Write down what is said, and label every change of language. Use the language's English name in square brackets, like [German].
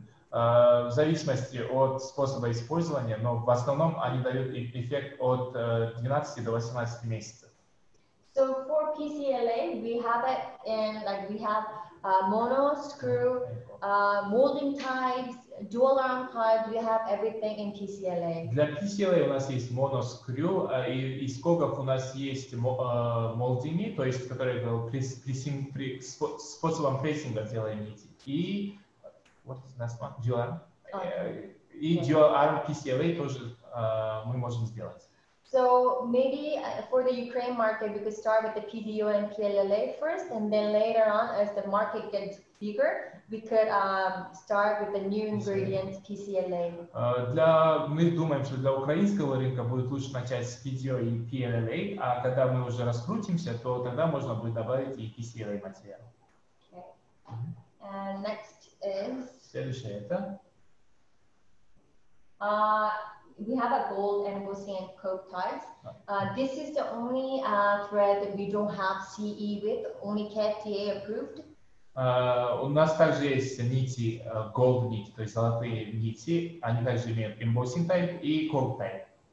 [Russian] в зависимости от способа использования, но в основном они дают эффект от 12 до 18 месяцев. [English] So for PCLA, we have it in we have mono, screw, molding types, dual arm types. We have everything in PCLA. [Russian] Для PCLA у нас есть моноскрю, и из скобов у нас есть молдинги, то есть которые способом прессинга делаем нити. [English] И what is last one? Dual arm. [Russian] И [English] dual arm [Russian] PCLA тоже мы можем сделать. [English] So maybe for the Ukraine market, we could start with the PDO and PLLA first, and then later on, as the market gets bigger, we could start with the new ingredients, PCLA. [Russian] Мы думаем, что для украинского рынка будет лучше начать с PDO и PLLA, а когда мы уже раскрутимся, то тогда можно будет добавить и PCLA материал. [English] Okay. And next is. [Russian] Следующее это. [English] We have a gold embossing and coke types. This is the only thread that we don't have CE with, only KFTA approved. [Russian] У нас также есть нити gold нити, то есть золотые нити, они также имеют embossing type и coke type.